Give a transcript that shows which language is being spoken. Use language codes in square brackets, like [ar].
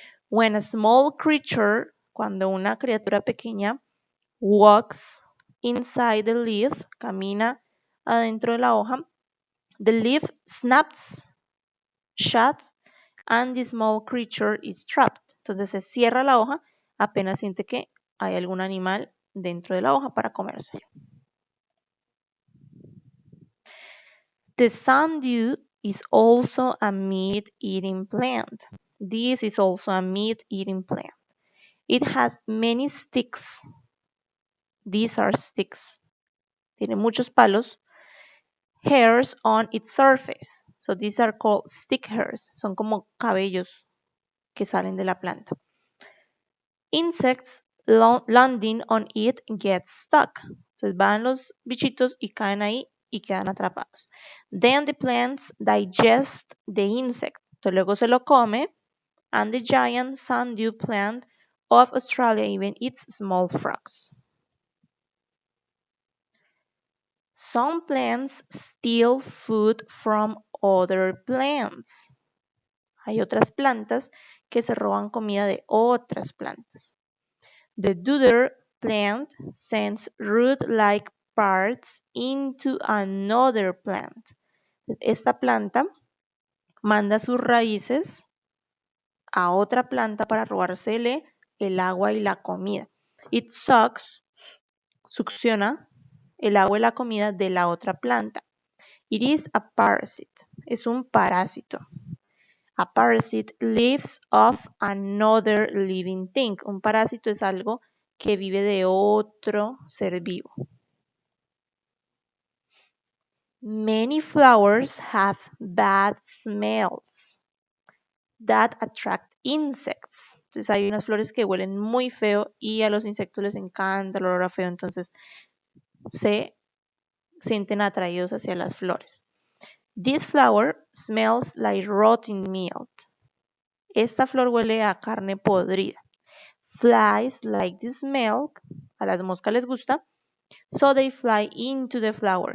[en] When a small creature, cuando una criatura pequeña, walks inside the leaf, camina adentro de la hoja, the leaf snaps shut and the small creature is trapped. [es] Entonces se cierra la hoja apenas siente que hay algún animal dentro de la hoja para comérselo. [en] The sundew is also a meat-eating plant. This is also a meat-eating plant. It has many sticks. These are sticks. Tiene muchos palos. Hairs on its surface. So these are called stick hairs. [es] Son como cabellos que salen de la planta. [en] Insects landing on it get stuck. [es] Entonces van los bichitos y caen ahí y quedan atrapados. [en] Then the plants digest the insect. Entonces luego se lo come. And the giant sundew plant of Australia even eats small frogs. Some plants steal food from other plants. [es] Hay otras plantas que se roban comida de otras plantas. [en] The dodder plant sends root-like parts into another plant. [es] Esta planta manda sus raíces a otra planta para robársele el agua y la comida. It sucks, succiona el agua y la comida de la otra planta. [en] It is a parasite. Es un parásito. A parasite lives off another living thing. [es] Un parásito es algo que vive de otro ser vivo. [en] Many flowers have bad smells that attract insects. [es] Entonces hay unas flores que huelen muy feo y a los insectos les encanta el olor a feo, entonces se sienten atraídos hacia las flores. [en] This flower smells like rotten meat. [es] Esta flor huele a carne podrida. Flies like the smell. A las moscas les gusta. [en] So they fly into the flower.